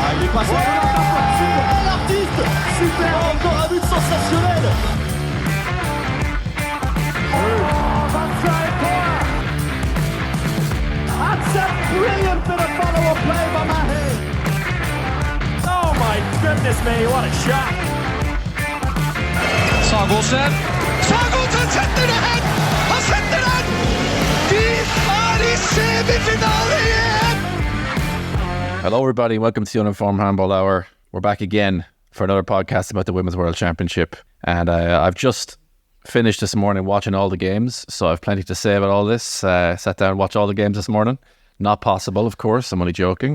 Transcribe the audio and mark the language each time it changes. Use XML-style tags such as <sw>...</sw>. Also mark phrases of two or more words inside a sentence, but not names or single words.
<fr>passe. Super, l'artiste. Super, encore un but sensationnel.</fr> <en>That's a brilliant bit of follow-up play by Mahe. Oh my goodness me, what a shot.</en> <no>Sagosen setter det hen! Han setter den! De i semifinale igjen!</no> <en>Hello everybody, welcome to the Uninformed Handball Hour. We're back again for another podcast about the Women's World Championship. And I've just finished this morning watching all the games, so I've plenty to say about all this. Sat down and watched all the games this morning. Not possible, of course, I'm only joking.</en>